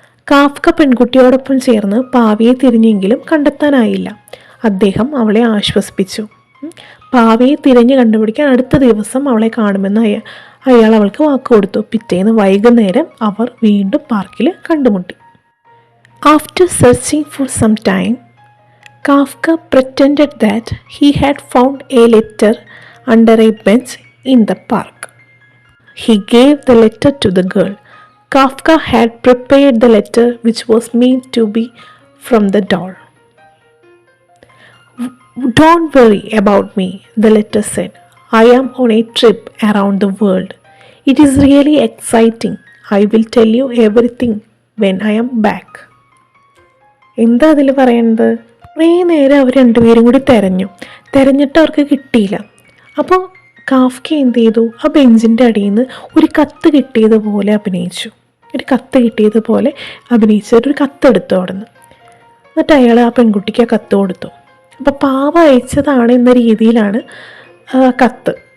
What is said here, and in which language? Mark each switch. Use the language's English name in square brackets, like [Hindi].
[Malayalam] Kafka പെൺകുട്ടിയോടൊപ്പം ചേർന്ന് പാവയെ തിരിഞ്ഞെങ്കിലും കണ്ടെത്താനായില്ല. അദ്ദേഹം അവളെ ആശ്വസിപ്പിച്ചു. പാവയെ തിരഞ്ഞ് കണ്ടുപിടിക്കാൻ അടുത്ത ദിവസം അവളെ കാണുമെന്ന് അയാൾ അവൾക്ക് വാക്ക് കൊടുത്തു. പിറ്റേന്ന് വൈകുന്നേരം അവർ വീണ്ടും പാർക്കിൽ കണ്ടുമുട്ടി. [English] After searching for some time, Kafka pretended that he had found a letter under a bench in the park. He gave the letter to the girl. Kafka had prepared the letter, which was meant to be from the doll. Don't worry about me, the letter said. I am on a trip around the world. It is really exciting. I will tell you everything when I am back. [Malayalam] എന്താ അതിൽ പറയുന്നത്? കുറേ നേരം അവർ രണ്ടുപേരും കൂടി തിരഞ്ഞിട്ട് അവർക്ക് കിട്ടിയില്ല. അപ്പോൾ കാഫ്ക എന്ത് ചെയ്തു? ആ ബെഞ്ചിൻ്റെ അടിയിൽ നിന്ന് ഒരു കത്ത് കിട്ടിയതുപോലെ അഭിനയിച്ചു. ഒരു കത്തെടുത്തു അവിടെ നിന്ന്. എന്നിട്ട് അയാൾ ആ പെൺകുട്ടിക്ക് ആ കത്ത് കൊടുത്തു. അപ്പോൾ പാവ അയച്ചതാണ് എന്ന രീതിയിലാണ് കത്ത്.